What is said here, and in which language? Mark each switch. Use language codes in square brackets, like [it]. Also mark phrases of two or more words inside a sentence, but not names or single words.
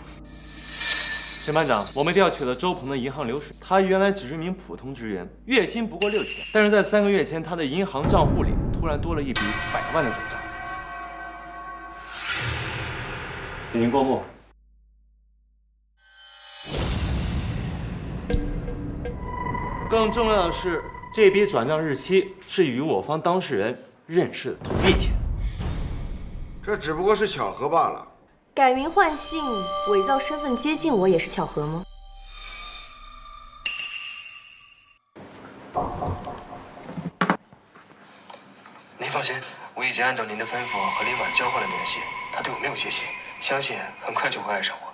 [zh] 審判長，我們調取了周鵬的銀行流水，他原來只是一名普通職員，月薪不過6000，但是在3個月前，他的銀行賬戶裡突然多了一筆100萬的轉賬。請您過目。更重要的是，這筆轉賬日期是與我方當事人認識的同一天。這只不過是巧合罷了。改名換姓、偽造身份接近我也是巧合嗎？您放心，我已經按照您的吩咐和林婉交換了聯繫，她對我沒有戒心，相信很快就會愛上我。